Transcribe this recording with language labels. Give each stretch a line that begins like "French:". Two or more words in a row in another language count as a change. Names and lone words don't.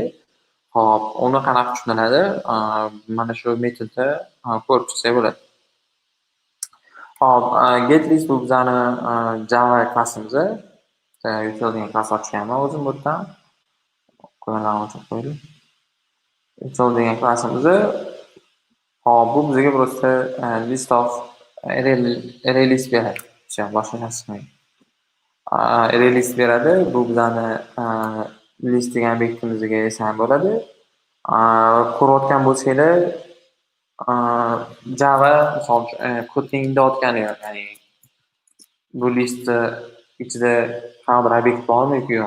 Uzbek: Hop, uni qanaqa tushuniladi? Mana shu metodda ko'rib chiqsak bo'ladi. Hop, getList bu bizani Java klassimiz. Util degan klass ochganman o'zim bu yerdan. Qo'yganlarni ochib qo'yaylik. Util degan klassimiz. Hop, bu bizga просто
English: list of array list
Uzbek: beradi. Boshqa narsa qilmaydi.
English: Array list
Uzbek: beradi. Bu bizani list degan obyektimizga esa ham bo'ladi. Ko'rayotgan bo'lsanglar, Java misol uchun Kotlinda o'tgani yo'q. Ya'ni bu listni ichida qanaqadir obyekt bormi yoki yo'q.